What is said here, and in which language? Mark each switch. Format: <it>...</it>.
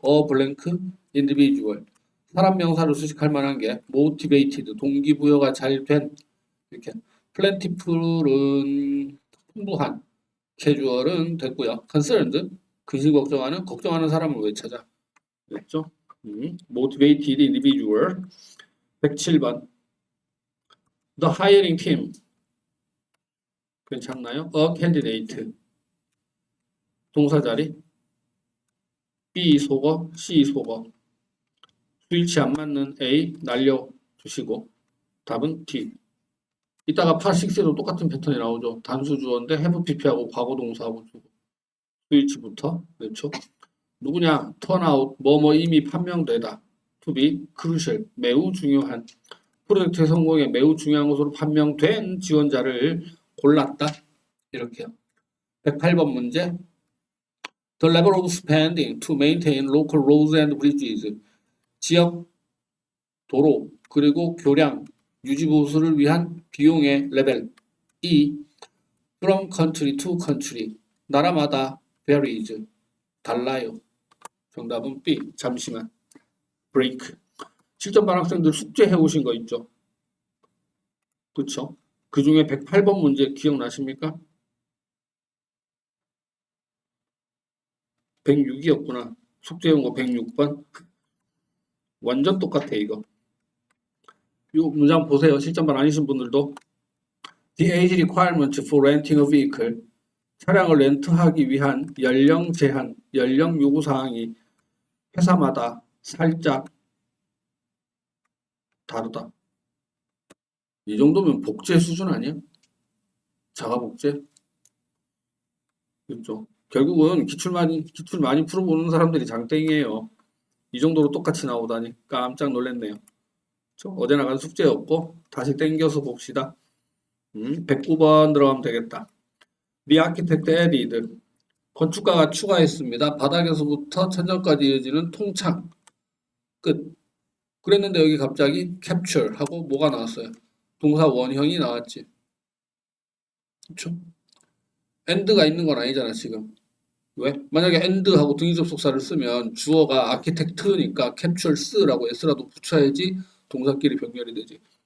<en>a blank individual</en> <ko>사람 명사로 수식할 만한 게 motivated 동기부여가 잘 된 이렇게 plentiful은 풍부한 casual은 됐고요. concerned 근심 걱정하는 사람을 왜 찾아? 그랬죠?</ko> <en>motivated individual 107번 the hiring team</en> <ko>괜찮나요? a candidate 동사 자리 B 속어 C 속어 수일치 안 맞는 A 날려주시고 답은 D 이따가 part 6에도 똑같은 패턴이 나오죠. 단수 주어인데 have pp하고 과거 동사하고 주고 수일치부터 그렇죠. 누구냐 turn out 뭐뭐 이미 판명되다</ko> <en>to be crucial</en> <ko>매우 중요한 프로젝트의 성공에 매우 중요한 것으로 판명된 지원자를 골랐다 이렇게요.</ko> <en>108번 문제 The level of spending to maintain local roads and bridges</en> <ko>지역 도로 그리고 교량 유지 보수를 위한 비용의 레벨</ko> <en>E from country to country</en> <ko>나라마다</ko> <en>varies</en> <ko>달라요. 정답은 B 잠시만 break 실전반 학생들 숙제 해오신 거 있죠? 그쵸? 그 중에 108번 문제 기억나십니까? 106이었구나. 숙제 해온 거 106번. 완전 똑같아 이거. 이 문장 보세요. 실전반 아니신 분들도.</ko> <en>The age requirement for renting a vehicle.</en> <ko>차량을 렌트하기 위한 연령 제한, 연령 요구 사항이 회사마다 살짝 다르다. 이 정도면 복제 수준 아니야? 자가 복제? 그렇죠. 결국은 기출 많이 풀어보는 사람들이 장땡이에요. 이 정도로 똑같이 나오다니 깜짝 놀랐네요. 어제 나간 숙제였고 다시 땡겨서 봅시다. 109번 들어가면 되겠다.</ko> <en>The architect added</en> <ko>건축가가 추가했습니다. 바닥에서부터 천장까지 이어지는 통창 끝. 그랬는데 여기 갑자기 capture 하고 뭐가 나왔어요? 동사 원형이 나왔지. 그렇죠? and가 있는 건 아니잖아 지금. 왜? 만약에 and하고 등위접속사를 쓰면 주어가 architect니까 captures라고 s라도 붙여야지 동사끼리 병렬이 되지.</ko>